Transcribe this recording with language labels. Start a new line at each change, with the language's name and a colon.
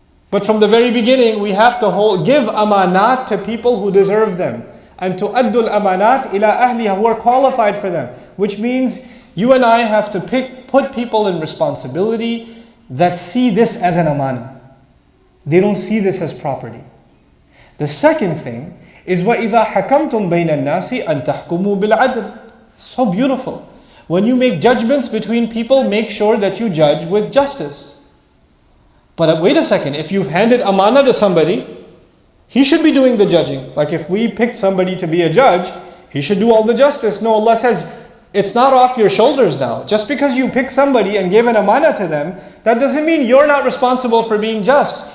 English: But from the very beginning, we have to give amanat to people who deserve them. And to addul amanat ila ahliha, who are qualified for them. Which means you and I have to put people in responsibility that see this as an amana. They don't see this as property. The second thing is
Arabic: وَإِذَا حَكَمْتُمْ بَيْنَ النَّاسِ أَن تَحْكُمُوا بِالْعَدْلِ.
English: So beautiful. When you make judgments between people, make sure that you judge with justice. But wait a second, if you've handed amana to somebody, he should be doing the judging. Like if we picked somebody to be a judge, he should do all the justice. No, Allah says, it's not off your shoulders now. Just because you pick somebody and give an amana to them, that doesn't mean you're not responsible for being just.